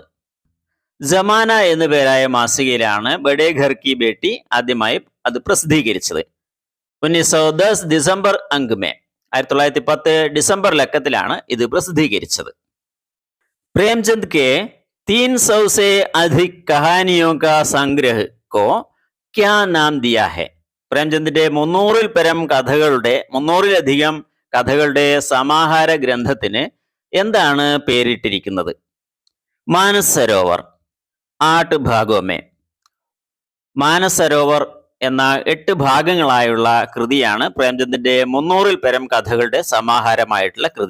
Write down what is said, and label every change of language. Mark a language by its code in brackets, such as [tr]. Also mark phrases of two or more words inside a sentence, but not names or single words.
[ml] ജമാന എന്നു പേരായ മാസികയിലാണ് ബഡേ ഘർ കി ബേട്ടി ആദ്യമായി അത് പ്രസിദ്ധീകരിച്ചത്. [hi] 1910 ഡിസംബർ अंक में. [ml] 1910 ഡിസംബർ ലക്കത്തിലാണ് ഇത് പ്രസിദ്ധീകരിച്ചത്. [hi] പ്രേംചന്ദ് കെ 300 से अधिक कहानियों का संग्रह को क्या नाम दिया है? [ml] പ്രേംചന്ദിന്റെ 300-ലധികം കഥകളുടെ സമാഹാര ഗ്രന്ഥത്തിന് എന്താണ് പേരിട്ടിരിക്കുന്നത്? [hi] മാനസ് സരോവർ. 8 ഭാഗോं में. [ml] മാനസ് സരോവർ എന്ന 8 ഭാഗങ്ങളായുള്ള കൃതിയാണ് പ്രേംചന്ദിന്റെ 300-ൽ കഥകളുടെ സമാഹാരമായിട്ടുള്ള കൃതി.